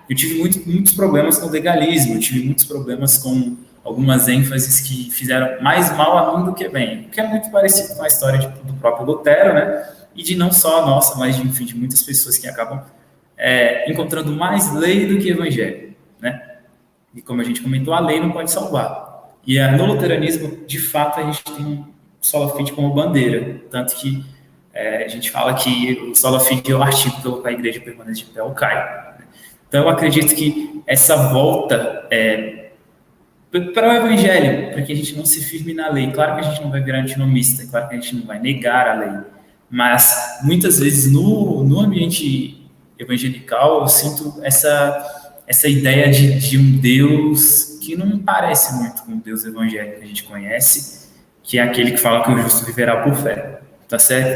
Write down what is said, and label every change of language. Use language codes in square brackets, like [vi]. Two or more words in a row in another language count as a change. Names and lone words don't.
[pt] Eu tive muitos problemas com o legalismo, eu tive muitos problemas com algumas ênfases que fizeram mais mal a mim do que bem, o que é muito parecido com a história do próprio Lutero, né? E de não só a nossa, mas enfim, de muitas pessoas que acabam encontrando mais lei do que evangelho, né? E como a gente comentou, a lei não pode salvar. E no luteranismo, de fato, a gente tem um [la] sola fide [pt] como bandeira, tanto que a gente fala que o [la] sola fide [pt] é o artigo pelo qual a igreja permanece de pé ou cai. Então, eu acredito que essa volta para o evangelho, para que a gente não se firme na lei. Claro que a gente não vai virar antinomista, claro que a gente não vai negar a lei, mas muitas vezes no ambiente evangelical eu sinto essa ideia de um Deus que não parece muito com o Deus evangélico que a gente conhece, que é aquele que fala que o justo viverá por fé, tá certo?